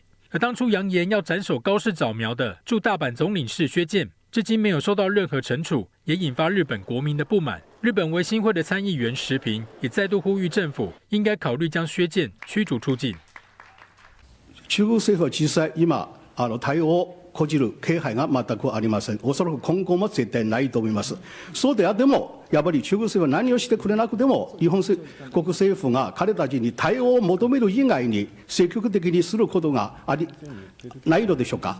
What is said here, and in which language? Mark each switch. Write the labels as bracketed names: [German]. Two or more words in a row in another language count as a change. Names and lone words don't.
[Chinese] 而当初扬言要斩首高市早苗的驻大阪总领事薛健，至今没有受到任何惩處，也引發日本國民的不滿。日本維新會的參議員石平也再度呼籲政府應該考慮將薛健驅逐出境。 [Japanese] 中国政府は実際今対応を講じる気配が全くありません。おそらく今後も絶対ないと思います。そうであってもやっぱり中国政府は何をしてくれなくても日本国政府が彼たちに対応を求める以外に積極的にすることがないのでしょうか。